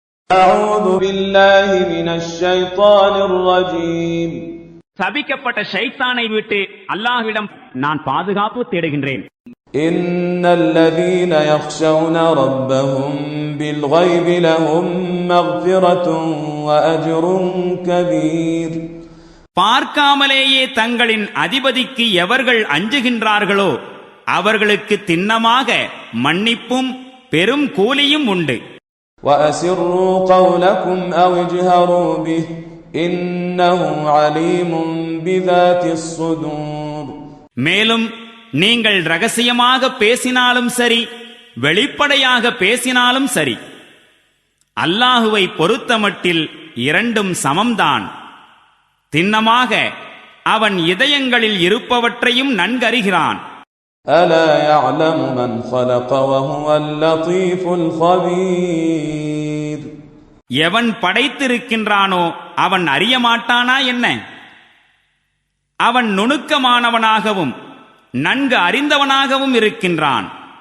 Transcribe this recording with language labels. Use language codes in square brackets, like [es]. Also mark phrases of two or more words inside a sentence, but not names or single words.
[ar] أعوذ بالله من الشيطان الرجيم. [ta] சபிக்கப்பட்ட ஷைத்தானை விட்டு அல்லாஹ்விடம் நான் பாதுகாப்பு தேடுகின்றேன். [ar] إن الذين يخشون ربهم بالغيب لهم مغفرة وأجر كبير. [ta] பார்க்காமலேயே தங்களின் அதிபதிக்கு எவர்கள் அஞ்சுகின்றார்களோ அவர்களுக்கு திண்ணமாக மன்னிப்பும் பெரும் கூலியும் உண்டு. [ar] وأسروا قولكم أو اجهروا به إنه عليم بذات الصدور. [ta] மேலும் நீங்கள் ரகசியமாக பேசினாலும் சரி வெளிப்படையாக பேசினாலும் சரி அல்லாஹுவை பொறுத்தமட்டில் இரண்டும் சமம்தான். திண்ணமாக அவன் இதயங்களில் இருப்பவற்றையும் நன்கறிகிறான். [ar] ألا يعلم من خلق وهو اللطيف الخبير. [ta] எவன் படைத்திருக்கின்றானோ அவன் அறிய மாட்டானா என்ன? அவன் நுணுக்கமானவனாகவும் நன்கு அறிந்தவனாகவும் இருக்கின்றான்.